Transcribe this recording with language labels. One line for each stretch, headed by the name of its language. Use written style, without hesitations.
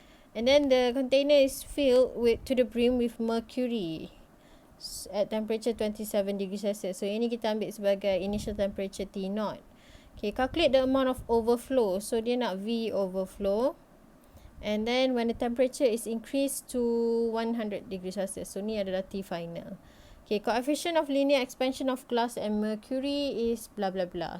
English: And then the container is filled to the brim with mercury at temperature 27 degrees Celsius.
Malay: So, ini kita ambil sebagai initial temperature T0.
English: Okay, calculate the amount of overflow. So,
Malay: dia nak
English: V overflow. And then when the temperature is increased to 100 degrees Celsius. So,
Malay: ni adalah
English: T final. Okay, coefficient of linear expansion of glass and mercury is blah blah blah.